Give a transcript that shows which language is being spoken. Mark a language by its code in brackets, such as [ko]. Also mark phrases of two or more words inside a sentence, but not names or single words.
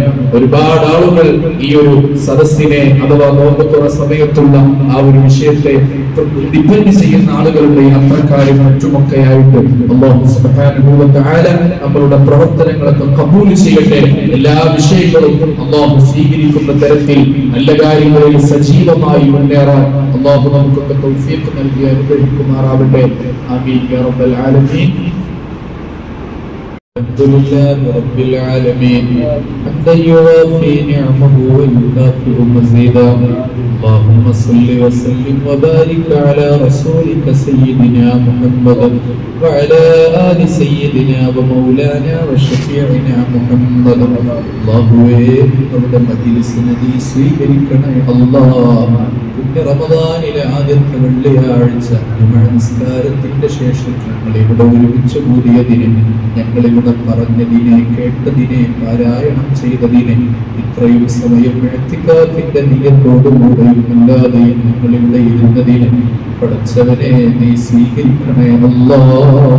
[ml] ഒരുപാട് ആളുകൾ ഈ ഒരു സദസ്സിനെ അഥവാ നോമ്പ് തുറ സമയത്തുള്ള ആ ഒരു വിഷയത്തെ ഡിപ്പെൻഡ് ചെയ്യുന്ന ആളുകളുടെ യാത്രക്കാരും മറ്റുമൊക്കെ ആയിട്ട് [ar] الله سبحانه وتعالى [ml] നമ്മളുടെ പ്രവർത്തനങ്ങളൊക്കെ കബൂൽ ചെയ്യട്ടെ. എല്ലാ വിഷയങ്ങളും അല്ലാഹു സ്വീകരിക്കുന്ന തരത്തിൽ നല്ല കാര്യങ്ങളിൽ സജീവമായി മുന്നേറാൻ അല്ലാഹു നമുക്കൊക്കെ തൗഫീഖ് നൽകി അനുഗ്രഹിക്കുമാറാവട്ടെ. [ar] آمين يا رب العالمين. الحمدلله رب العالمين حمدا يوافي نعمه ويكافئ مزيدا. اللهم صل وسلم وبارك على رسولك سيدنا محمد وعلى آل سيدنا ومولانا وشفيعنا محمد. [ml] നമ്മുടെ മജ്‌ലിസിനെ നീ സ്വീകരിക്കണേ അല്ലാഹ്. റമദാനിലെ ആദ്യത്തെ വെള്ളിയാഴ്ച നമസ്കാരത്തിന്റെ ശേഷം ഞങ്ങൾ ഇവിടെ ഒരുമിച്ച് കൂടിയതിനെ, ഞങ്ങളിവിടെ പറഞ്ഞതിനെ, കേട്ടതിനെ, പാരായണം ചെയ്തതിനെ, ഇത്രയും സമയം ഇഅ്തികാഫിന്റെ നിയ്യത്തോടുകൂടെയും അല്ലാതെയും ഞങ്ങളിവിടെ ഇരുന്നതിനെ പടച്ചവനെ നീ സ്വീകരിക്കണേ അല്ലാഹ്.